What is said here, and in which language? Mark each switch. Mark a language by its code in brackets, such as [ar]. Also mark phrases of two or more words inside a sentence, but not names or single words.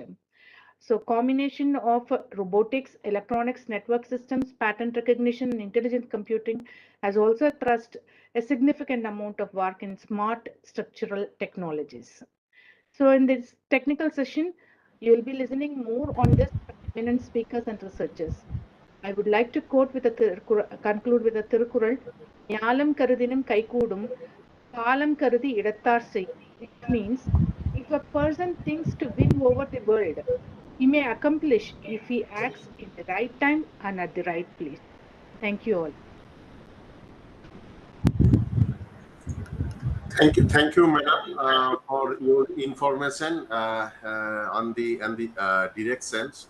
[en] So combination of robotics, electronics, network systems, pattern recognition, and intelligent computing has also thrust a significant amount of work in smart structural technologies. So in this technical session, you will be listening more on this from eminent speakers and researchers. I would like to conclude with a Tirukural, [ta] ஞாலம் கருதினும் கைகூடும், காலம் கருதி இடத்தாற் செயின், [en] which means if a person thinks to win over the world, he may accomplish if he acts in the right time and at the right place. Thank you all. Thank you, madam, for your information on the directions.